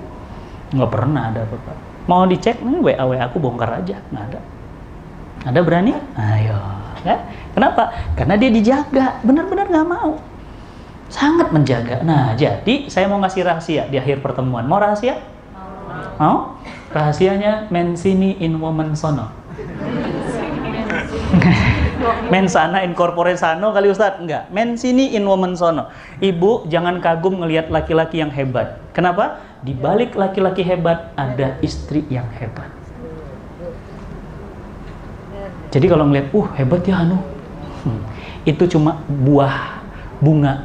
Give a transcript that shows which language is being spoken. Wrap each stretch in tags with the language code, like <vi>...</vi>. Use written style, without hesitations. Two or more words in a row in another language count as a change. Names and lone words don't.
<id>Nggak pernah ada apa-apa. Mau dicek, nih WA aku bongkar aja. Nggak ada. Ada berani? Ayo. Ya. Kenapa? Karena dia dijaga. Benar-benar nggak mau. Sangat menjaga. Nah, jadi saya mau ngasih rahasia di akhir pertemuan. Mau rahasia? Mau? Rahasianya mensini in woman sono.</id> <la>Mensana in corpore sano</la> <id>kali Ustadz? Enggak. Mensini in woman sono. Ibu jangan kagum ngelihat laki-laki yang hebat. Kenapa? Di balik laki-laki hebat ada istri yang hebat. Jadi kalau ngelihat, hebat ya Anu. Itu cuma buah bunga.</id>